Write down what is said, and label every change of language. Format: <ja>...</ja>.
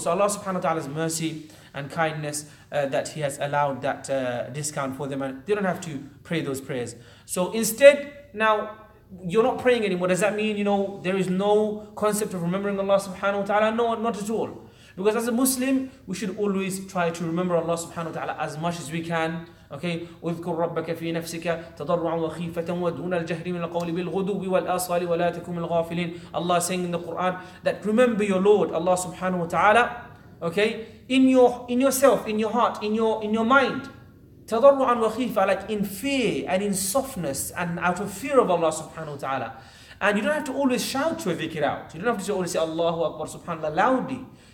<en>So Allah subhanahu wa ta'ala's mercy and kindness that He has allowed that discount for them, and they don't have to pray those prayers. So instead, now you're not praying anymore. Does that mean, there is no concept of remembering Allah subhanahu wa ta'ala? No, not at all. Because as a Muslim, we should always try to remember Allah subhanahu wa ta'ala as much as we can.</en> <ar>Okay, اذكر ربك في نفسك تضرعا وخيفة ودون الجهر من القول بالغدو والآصال ولا تكن من الغافلين.</ar> <en>Allah is saying in the Quran that remember your Lord, Allah subhanahu wa ta'ala, okay, in yourself, in your heart, in your mind.</en> <ar>تضرعا وخيفة,</ar> <en>like in fear and in softness and out of fear of Allah subhanahu wa ta'ala. And you don't have to always shout your dhikr out. You don't have to always say Allahu Akbar subhanallah loudly.</en>